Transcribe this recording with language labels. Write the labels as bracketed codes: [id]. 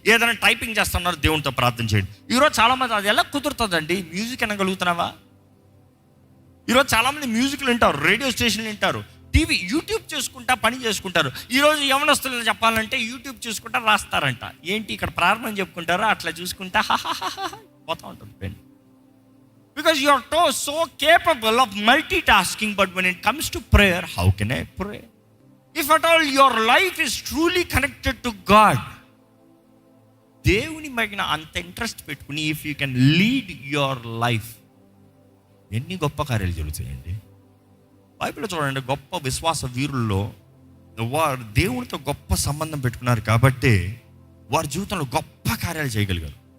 [te] ఏదైనా టైపింగ్ చేస్తున్నారు? దేవునితో ప్రార్థన చేయండి. ఈరోజు చాలామంది అది ఎలా కుదురుతుందండి? మ్యూజిక్ అనగలుగుతున్నావా? ఈరోజు చాలామంది మ్యూజిక్లు వింటారు, రేడియో స్టేషన్లు వింటారు, టీవీ, యూట్యూబ్ చేసుకుంటా పని చేసుకుంటారు. ఈరోజు యవనస్తులను చెప్పాలంటే యూట్యూబ్ చూసుకుంటా రాస్తారంట. ఏంటి ఇక్కడ ప్రారంభం చెప్పుకుంటారో అట్లా చూసుకుంటా పోతా ఉంటుంది pen. [en] Because you are so capable of multitasking, but when it comes to prayer, how can I pray? If at all your life is truly connected to God, [te] దేవుని మీద అంత ఇంట్రెస్ట్ పెట్టుకుని [en] if you can lead your life, [te] ఎన్ని గొప్ప కార్యాలు జరుగుతాయండి. బైబిల్లో చూడండి, గొప్ప విశ్వాస వీరుల్లో వారు దేవునితో గొప్ప సంబంధం పెట్టుకున్నారు కాబట్టి వారి జీవితంలో గొప్ప కార్యాలు చేయగలిగారు.